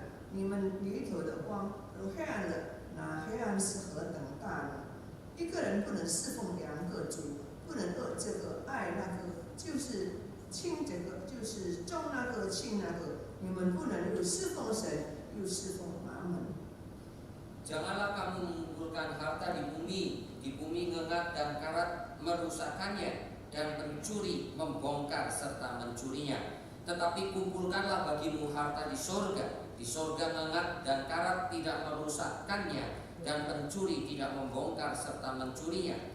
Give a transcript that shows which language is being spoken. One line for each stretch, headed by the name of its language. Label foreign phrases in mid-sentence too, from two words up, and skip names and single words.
Chinese: 你们里头的光若黑暗了，那黑暗是何等大呢？一个人不能侍奉两个主，不能恶这个爱那个，就是亲这个，就是重那个轻那个。你们不能又侍奉神，又侍奉马门。
Indonesian: Janganlah kamu mengumpulkan harta di bumi ngengat dan karat merusakkannya, dan pencuri membongkar serta mencurinya. Tetapi kumpulkanlah bagimu harta di sorga ngengat dan karat tidak merusakkannya, dan pencuri tidak membongkar serta mencurinya.